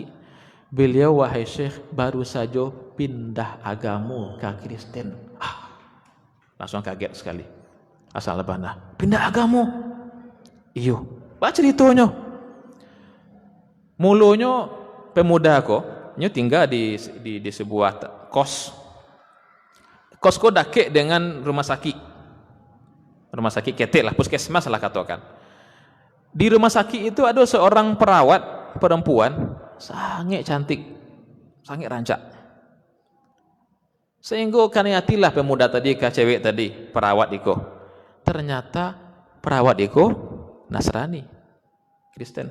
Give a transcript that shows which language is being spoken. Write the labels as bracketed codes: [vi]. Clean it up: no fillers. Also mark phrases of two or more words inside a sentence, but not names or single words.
[id] Beliau wahai syekh baru saja pindah agama ke Kristen. Langsung kaget sekali. Asal lebana. Pindah agama. [min] Iyo. Baca ceritanya. Mulanya pemuda ko nyo tinggal di sebuah kos. Kos ko dakek dengan rumah sakit. Rumah sakit ketek lah, [id] puskesmas lah katakan. Di rumah sakit itu ada seorang perawat perempuan sangat cantik, sangat rancak. [min] Sehingga kaniatilah pemuda tadi ke cewek tadi, perawat iko. [id] Ternyata perawat iko Nasrani, Kristen.